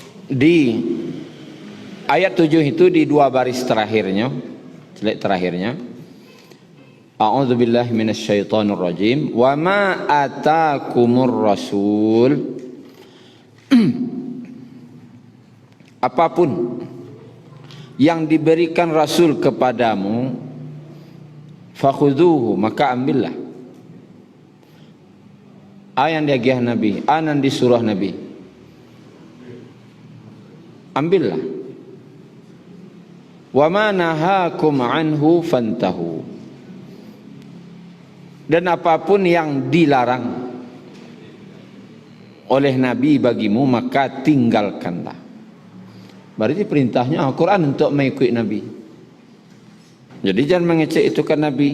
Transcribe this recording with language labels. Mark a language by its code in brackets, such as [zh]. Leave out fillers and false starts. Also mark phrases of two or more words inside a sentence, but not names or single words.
[id] Di ayat 7 itu di dua baris terakhirnya, jelek terakhirnya, [ar] a'udzubillahi minasyaitonirrajim, wa ma atakumur rasul, [id] apapun yang diberikan Rasul kepadamu, [ar] fakhudhuhu, [id] maka ambillah. Yang diagih Nabi, anan disuruh Nabi, ambillah. [ar] Wa ma nahakum anhu fantahu, [id] dan apapun yang dilarang oleh Nabi bagimu, maka tinggalkanlah. Berarti perintahnya Al-Quran untuk mengikuti Nabi. Jadi jangan mengecek itu kan Nabi.